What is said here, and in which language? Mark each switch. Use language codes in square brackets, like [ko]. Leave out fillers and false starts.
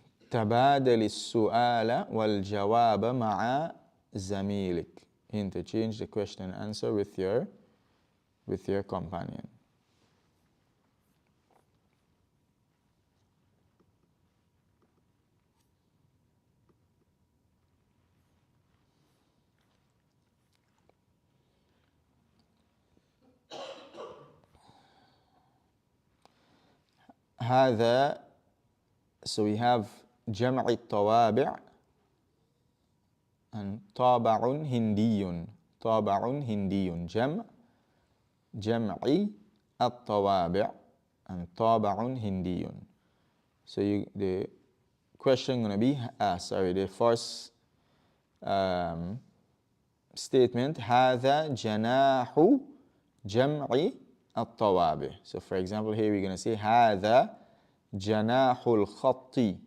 [ar] تبادل السؤال والجواب مع زميلك. [en] Interchange the question and answer with your companion. [ar] هذا, [en] so we have [ar] جمع الطوابع and طابع هندي. طابع هندي. جمع الطوابع and طابع هندي. [en] So the question going to be, the first statement, [ar] هذا جناح جمع الطوابع. [en] So for example, here we're going to say [ar] هذا جناح الخط.